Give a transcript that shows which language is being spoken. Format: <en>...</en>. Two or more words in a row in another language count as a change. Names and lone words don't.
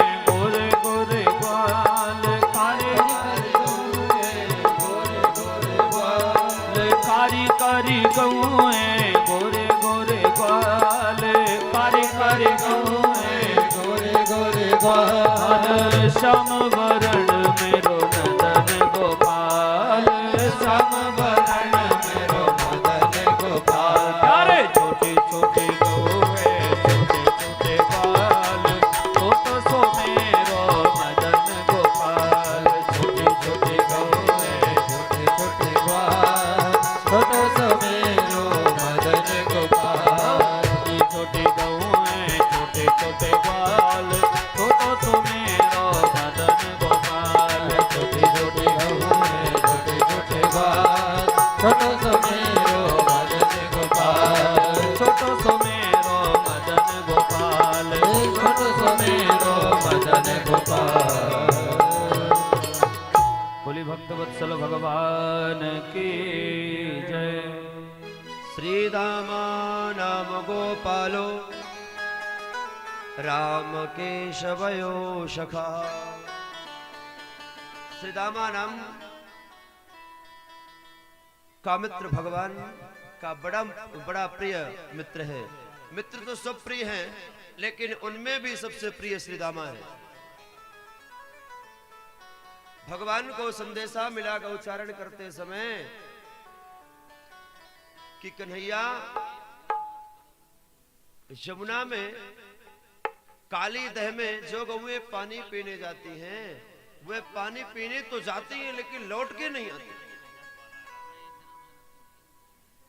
<bra>गोरे गोरे ग्वाल, कारी कारी गौएं गोरे गोरे ग्वाल। कारी कारी गौएं गोरे गोरे ग्वाल, कारी कारी गौएं गोरे गोरे ग्वाल। श्याम वरण मेरो मदन गोपाल, श्याम वरण मेरो मदन गोपाल। अरे छोटी छोटी गौएं छोटे छोटे ग्वाल, छोटो सो मेरो मदन गोपाल। छोटी छोटी गौएं छोटे छोटे ग्वाल, छोटो सो मेरो मदन गोपाल। छोटी गौएं छोटे छोटे ग्वाल, छोटो सो मेरो मदन गोपाल। छोटी छोटी गौएं छोटे छोटे ग्वाल, छोटो सो मेरो मदन गोपाल। छोटो सो मेरो मदन गोपाल, छोटो सो मेरो मदन गोपाल।</bra> <hi>बोली भक्तवत्सल भगवान की जय।</hi> <sa>श्री दामा नाम गोपालो राम केशवयो सखा।</sa> <hi>श्री दामा नाम का मित्र भगवान का बड़ा प्रिय मित्र है। मित्र तो सब प्रिय हैं, लेकिन उनमें भी सबसे प्रिय श्री दामा है। भगवान को संदेशा मिला गौचारण करते समय कि कन्हैया यमुना में काली दह में जो गौएं पानी पीने जाती हैं, वे पानी पीने तो जाती हैं लेकिन लौट के नहीं आती।</hi>